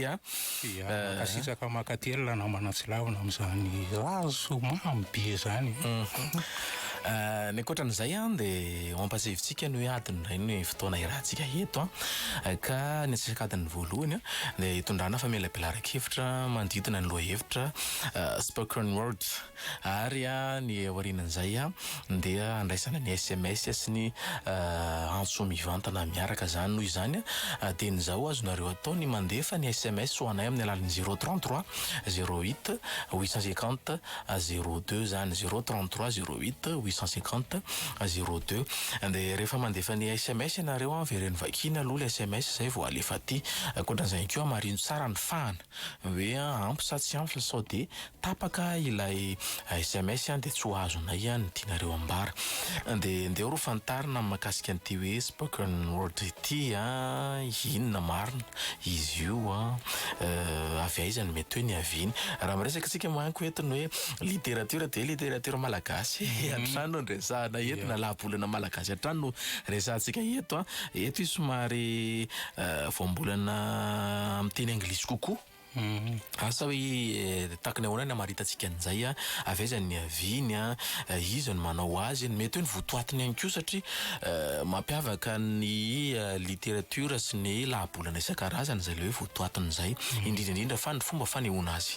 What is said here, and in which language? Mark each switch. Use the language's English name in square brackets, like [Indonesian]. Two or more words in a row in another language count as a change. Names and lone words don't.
[Malagasy] kasitsaka makatela namana tsilavina amin'izany razo mamy be zany. Ny ankoatran'izay dia mampasevitsika ny hoe adiny ray ny fotoana irahantsika eto ka ny atsakadiny voalohany dia hitondrana famelabelara-kevitra mandidina ny lohahevitra [English] spoken word [Malagasy] ary ny aorinan'izay dia andraisana ny SMS sy ny antso mivantana miaraka zany noho izany dia nizao azonareo atao ny mandefa ny SMS ho anay amin'ny alalan'ny 033 08 850 02 zany 033 08 850 02 dia rehefa mandefa ny SMS ianareo veren'ny vakina aloha le SMS zay vao alefa aty ankoatran'izay keo marino tsara ny fahana hoe ampy sa tsy ampy sao dia tapaka ilay SMS dia tsy ho azonay ny tianareo ambara dia ndeo ro fantarina mahakasika an'ity hoe [English] spoken word [Malagasy] ity inona marina izy io avy aiza ny mety hoe ny aviny raha miresaka antsika manko entiny hoe literatura dia literatura malagasy atrano ny resahana eto na lahabolana malagasy atrano no resahantsika eto eto izy somary voambolana amin'ny teny anglisy kokoa asa hoe takany ahoana ny amaritantsika an'izay avy aiza ny aviny izy no manao azy mety hoe ny votoatiny ihany koa satria mampiavaka ny literatura sy ny lahabolana isan-karazany zay le hoe votoatiny izay indrindraindrindra fa ny fomba fanehoana azy.